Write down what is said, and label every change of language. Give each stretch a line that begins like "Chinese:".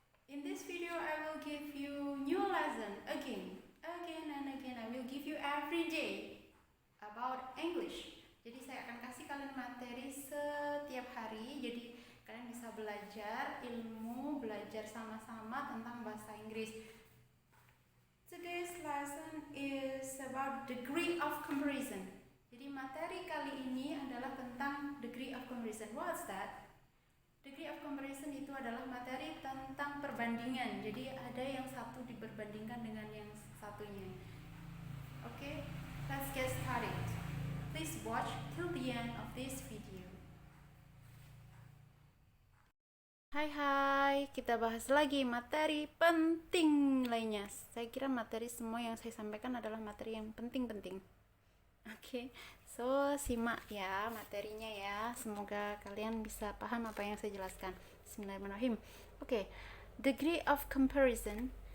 English: In this video, I will give you new lesson again and again. I will give you every day about English.
Indonesian: Jadi saya akan kasih kalian materi setiap hari. Jadi kalian bisa belajar ilmu, belajar sama-sama tentang bahasa Inggris.
English: Today's lesson is about degree of comparison.
Indonesian: Jadi materi kali ini adalah tentang degree of comparison.
English: What's that?
Indonesian: Degree of comparison itu adalah materi tentang perbandingan. Jadi ada yang satu diperbandingkan dengan yang satunya.
English: Okay, let's get started. Please watch till the end of this video.
Indonesian: Hai, kita bahas lagi materi penting lainnya. Saya kira materi semua yang saya sampaikan adalah materi yang penting-penting. Oke, so simak ya materinya ya. Semoga kalian bisa paham apa yang saya jelaskan. Bismillahirrahmanirrahim. Oke, degree of comparison.